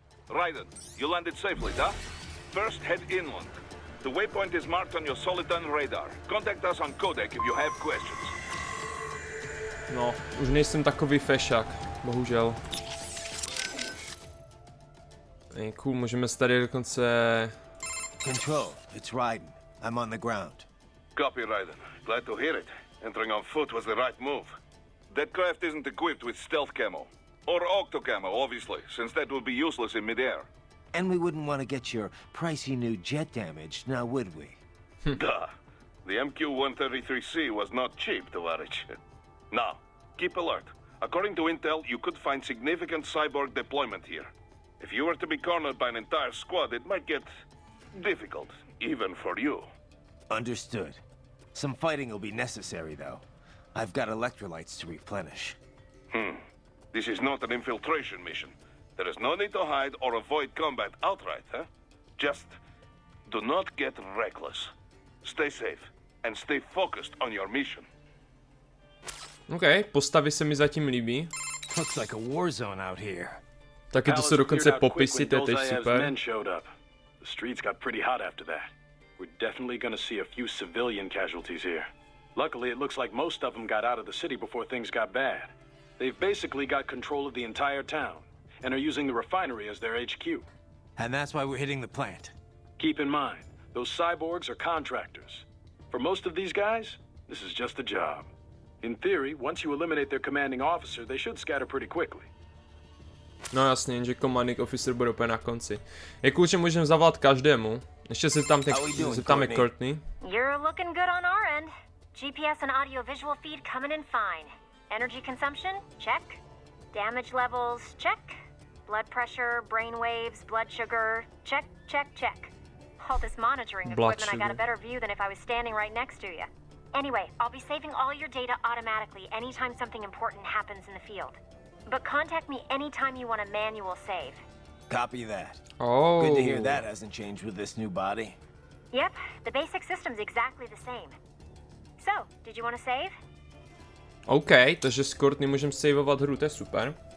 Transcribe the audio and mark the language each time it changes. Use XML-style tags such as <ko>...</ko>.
<en>Raiden, you landed safely, да? First, head inland. The waypoint is marked on your Soliton radar. Contact us on codec if you have questions.</en> <cs>No, už nejsem takový fešák, bohužel. Cool, můžeme se tady dokonce...</cs> <en>Control, it's Raiden. I'm on the ground. Copy, Raiden. Glad to hear it. Entering on foot was the right move. That craft isn't equipped with stealth camo. Or octo camo, obviously, since that would be useless in midair. And we wouldn't want to get your pricey new jet damaged, now would we? Duh. The MQ-133C was not cheap, Tovarich. Now, keep alert. According to intel, you could find significant cyborg deployment here. If you were to be cornered by an entire squad, it might get difficult, even for you. Understood. Some fighting will be necessary, though. I've got electrolytes to replenish. This is not an infiltration mission. There is no need to hide or avoid combat outright, huh? Just do not get reckless. Stay safe and stay focused on your mission.</en> <cs>OK, postavy se mi zatím líbí.</cs> <en>Looks like a war zone out here.</en> <cs>Taky to jsou dokonce popisy, to je teď super.</cs> <en>The streets got pretty hot after that. We're definitely gonna see a few civilian casualties here. Luckily, it looks like most of them got out of the city before things got bad. They've basically got control of the entire town, and are using the refinery as their HQ. And that's why we're hitting the plant. Keep in mind, those cyborgs are contractors. For most of these guys, this is just a job. In theory, once you eliminate their commanding officer, they should scatter pretty quickly.</en> <cs>No jasně, jenže</cs> <en>commanding officer</en> <cs>bude úplně na konci. Je cool, že můžeme zavolat každému. Ještě se zeptáme Courtney.</cs> <en>You're looking good on our end. GPS and audio visual feed coming in fine. Energy consumption? Check. Damage levels? Check. Blood pressure, brain waves, blood sugar? Check, check, check. All this monitoring equipment, I got a better view than if I was standing right next to you. Anyway, I'll be saving all your data automatically anytime something important happens in the field. But contact me anytime you want a manual save. Copy that. Oh. Good to hear that hasn't changed with this new body. Yep, the basic system's exactly the same. So, did you want to save?</en> <cs>OK, takže s Courtney můžeme saveovat hru, to je super.</cs>